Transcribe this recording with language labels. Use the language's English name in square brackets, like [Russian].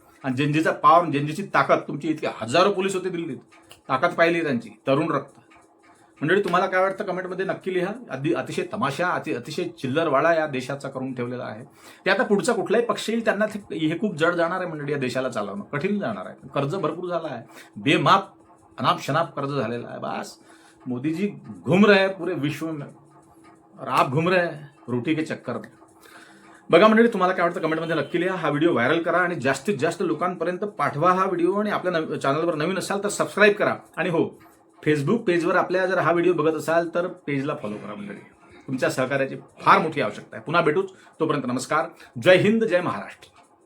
[Marathi] आणि जनजीचा पावर, जनजीची ताकद, तुमची इतके हजारो पोलीस होते दिल्लीत, ताकद पाहिली त्यांची, तरुण रक्त. मंडळी तुम्हाला काय वाटतं कमेंटमध्ये नक्की लिहा. अतिशय तमाशा अतिशय चिल्लरवाडा या देशाचा करून ठेवलेला आहे. ते आता पुढचा कुठलाही पक्ष येईल त्यांना हे खूप जड जाणार आहे मंडळी. या देशाला चालवणं कठीण जाणार आहे. कर्ज भरपूर झालं आहे, बेमाप अनाप शनाप कर्ज झालेला आहे. [Hindi] बस मोदीजी घूम रहे हैं पूरे विश्व में और आप घूम रहे हैं रोटी के चक्कर में. [Marathi] बघा मंडळी तुम्हाला काय वाटतं कमेंटमध्ये नक्की लिहा. हा व्हिडिओ व्हायरल करा आणि जास्तीत जास्त लोकांपर्यंत पाठवा हा व्हिडिओ. आणि आपल्या चॅनलवर नवीन असाल तर सबस्क्राईब करा. आणि हो, फेसबुक पेजवर आपल्या जर हा व्हिडिओ बघत असाल तर पेजला फॉलो करा मंडळी. तुमच्या सहकार्याची फार मोठी आवश्यकता आहे. पुन्हा भेटूच. तोपर्यंत नमस्कार. जय हिंद, जय महाराष्ट्र.